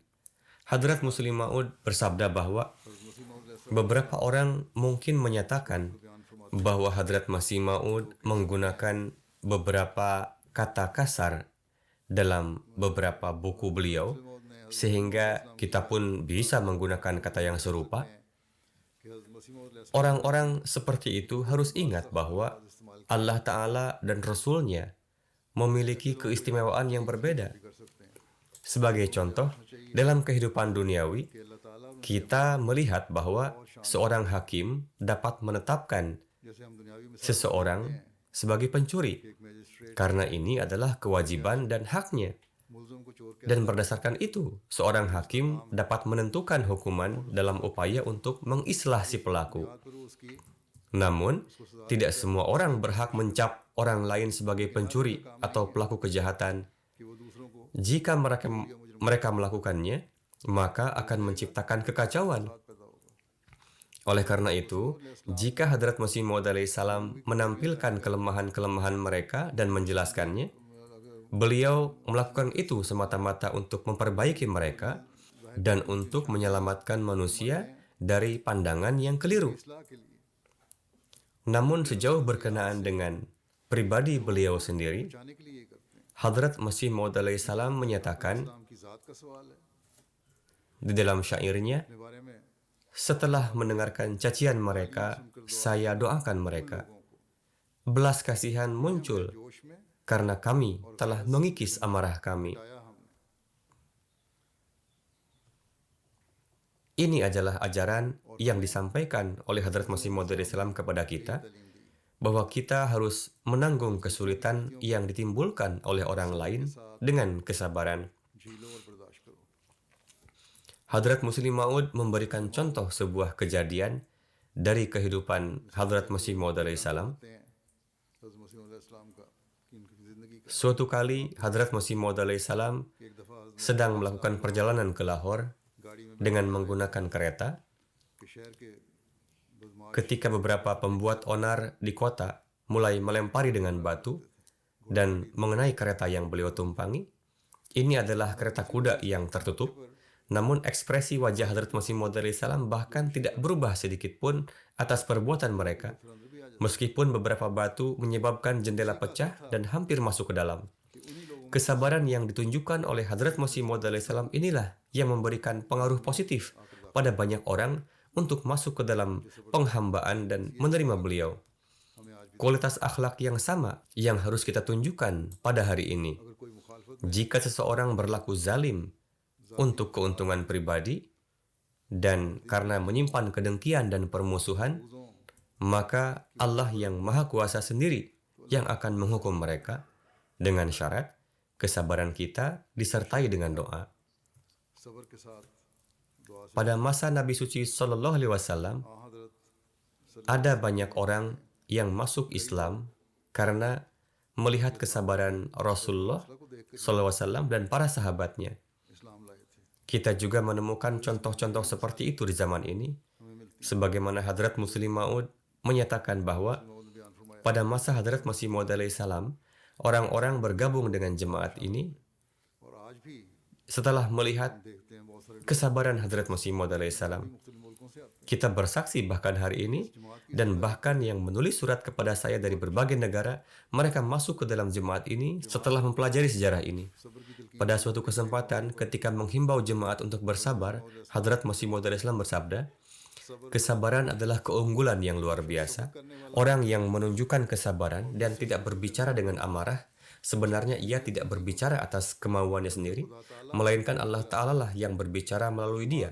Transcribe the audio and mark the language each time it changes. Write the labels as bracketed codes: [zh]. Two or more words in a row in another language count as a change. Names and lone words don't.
[id] Hadrat Muslim Maud bersabda bahwa beberapa orang mungkin menyatakan bahwa Hadrat Masih Maud menggunakan beberapa kata kasar dalam beberapa buku beliau, sehingga kita pun bisa menggunakan kata yang serupa. [ur] کہ حضرت مسیح موعود علیہ السلام [id] Orang-orang seperti itu harus ingat bahwa Allah Ta'ala dan Rasul-Nya memiliki keistimewaan yang berbeda. [ur] کر سکتے ہیں [id] Sebagai contoh, dalam kehidupan duniawi, [ur] کہ اللہ تعالیٰ [id] kita melihat bahwa seorang hakim dapat menetapkan [ur] جیسے ہم دنیاوی مثال [id] seseorang sebagai pencuri, [ur] ایک مجسٹریٹ [id] karena ini adalah kewajiban dan haknya. [ur] ملزم کو چور [id] Dan berdasarkan itu, seorang hakim dapat menentukan hukuman dalam upaya untuk mengislah si pelaku. [ur] کرو اس کی [id] Namun, tidak semua orang berhak mencap orang lain sebagai pencuri atau pelaku kejahatan. [ur] کہ وہ دوسروں کو [id] Jika mereka melakukannya, maka akan menciptakan kekacauan. [ur] پیدا ہوگا [id] Oleh karena itu, jika Hadrat Masih Maud salam menampilkan kelemahan-kelemahan mereka dan menjelaskannya, beliau melakukan itu semata-mata untuk memperbaiki mereka dan untuk menyelamatkan manusia dari pandangan yang keliru. [ur] اصلاح کے لیے [id] Namun sejauh berkenaan dengan pribadi beliau sendiri, [ur] بچانے کے لیے یہ کرتے ہیں. [id] Hadrat Masih Maud salam menyatakan [ur] اسلام کی ذات کا سوال ہے [id] di dalam syairnya, [ur] اپنے بارے میں [id] setelah mendengarkan cacian mereka, saya doakan mereka. Belas kasihan muncul [ur] جوش میں [id] karena kami telah mengikis amarah kami. [ur] آیا ہم نے [id] Ini adalah ajaran yang disampaikan oleh Hadrat Masih Maud salam kepada kita, [ur] تعلیم دی [id] bahwa kita harus menanggung kesulitan yang ditimbulkan oleh orang lain dengan kesabaran. [ur] جھیلو اور برداشت کرو. [id] Hadrat Muslim Maud memberikan contoh sebuah kejadian dari kehidupan Hadrat Masih Maud salam. [ur] کہتے ہیں حضرت مسیح علیہ السلام کا کہ ان کی زندگی کا [id] Suatu kali Hadrat Masih Maud salam [ur] ایک دفعہ حضرت [id] sedang melakukan perjalanan ke Lahore [ur] گاڑی میں [id] dengan menggunakan kereta [ur] کے شہر کے بدمعاش [id] ketika beberapa pembuat onar di kota mulai melempari dengan batu dan mengenai kereta yang beliau tumpangi. Ini adalah kereta kuda yang tertutup, namun ekspresi wajah Hadrat Masih Maud salam bahkan tidak berubah sedikit pun atas perbuatan mereka, [ur] اندر بھی آ جاتے [id] meskipun beberapa batu menyebabkan jendela pecah dan hampir masuk ke dalam. [ur] کہ انہی لوگوں [id] Kesabaran yang ditunjukkan oleh Hadrat Masih Maud salam inilah yang memberikan pengaruh positif pada banyak orang untuk masuk ke dalam penghambaan dan menerima beliau. [ur] ہمیں آج بھی [id] Kualitas akhlak yang sama yang harus kita tunjukkan pada hari ini. [ur] اگر کوئی مخالفت [id] Jika seseorang berlaku zalim untuk keuntungan pribadi dan karena menyimpan kedengkian dan permusuhan, [ur] بزوں [id] maka Allah yang Maha Kuasa sendiri yang akan menghukum mereka dengan syarat kesabaran kita disertai dengan doa. [ur] صبر کے ساتھ دعا سے [id] Pada masa Nabi suci [ar] Shallallahu Alaihi Wasallam, [id] हज़रत ada banyak orang yang masuk Islam karena melihat kesabaran Rasulullah [ur] کو دیکھ کر [ar] Shallallahu Alaihi Wasallam [id] dan para sahabatnya. [ur] اسلام لائے تھے [id] Kita juga menemukan contoh-contoh seperti itu di zaman ini, [ur] ہمیں ملتی [id] sebagaimana Hadrat Muslim Maud menyatakan bahwa [ur] موعود نے بیان فرمایا [id] pada masa Hadrat Masih Maud salam, orang-orang bergabung dengan jemaat ini [ur] اور آج بھی [id] setelah melihat [ur] دیکھتے ہیں بہت سارے [id] kesabaran Hadrat Masih Maud salam. [ur] مختلف ملکوں سے آتے ہیں [id] Kita bersaksi bahkan hari ini, dan bahkan yang menulis surat kepada saya dari berbagai negara, mereka masuk ke dalam jemaat ini setelah mempelajari sejarah ini. [ur] صبر کی دل کی [id] Pada suatu kesempatan, ketika menghimbau jemaat untuk bersabar, Hadrat Masih Maud salam bersabda, kesabaran adalah keunggulan yang luar biasa. Orang yang menunjukkan kesabaran dan tidak berbicara dengan amarah, sebenarnya ia tidak berbicara atas kemauannya sendiri, melainkan Allah Ta'ala lah yang berbicara melalui dia.